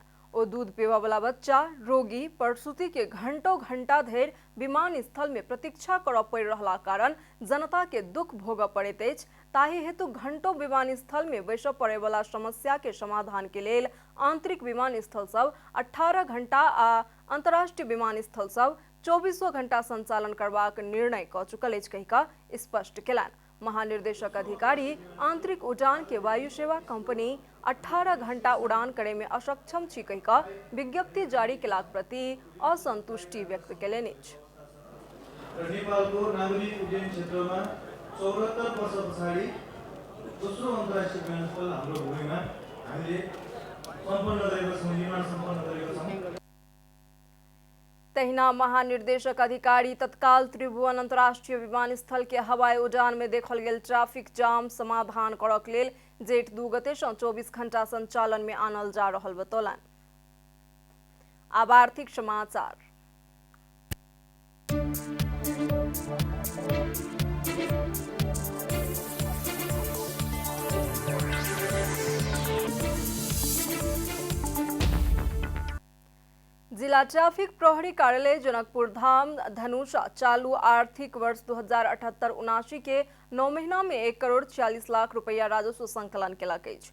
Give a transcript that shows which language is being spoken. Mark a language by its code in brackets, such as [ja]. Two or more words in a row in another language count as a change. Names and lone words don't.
[mai] ओ दूध पीबा वाला बच्चा, रोगी, प्रसूति के घंटों घंटा धरि विमान स्थल में प्रतीक्षा करऽ पड़ि रहला कारण जनता के दुख भोगऽ पड़ैत अछि। ताहि हेतु घंटों विमान स्थल में बैसऽ पड़े वाला समस्या के समाधान के लेल आंतरिक विमान स्थल सब 18 घंटा आ अंतर्राष्ट्रीय विमान स्थल सब 24 घंटा संचालन करबाक निर्णय क चुकल अछि कहिका स्पष्ट केलनि। महानिर्देशक अधिकारी आंतरिक उड़ान के वायु सेवा कंपनी 18 घंटा उड़ान करे में असक्षम छी कहिका विज्ञप्ति जारी केलाक प्रति असंतुष्टि व्यक्त केलनि अछि। [ne] नेपालको नागरिक उड्डयन क्षेत्रमा 74 वर्ष पछाडि दोस्रो अन्तर्राष्ट्रिय विमानस्थल हाम्रो भूमिमा हामीले सम्पन्न गरेको छौँ, निर्माण सम्पन्न गरेको छौँ। [mai] तहिना महानिर्देशक अधिकारी तत्काल त्रिभुवन अंतर्राष्ट्रीय विमानस्थल के हवाई उड़ान में देखल गेल [en] traffic jam [mai] समाधान करक लेल जेठ 2 गते सँ 24 घंटा संचालन में आनल जा रहल बतौलनि। आब आर्थिक समाचार। जिला ट्रैफिक प्रहरी कार्यालय जनकपुर धाम धनुषा चालू आर्थिक वर्ष 2078-79 के 9 महीना में 1 करोड़ 46 लाख रुपया राजस्व संकलन केलक अछि।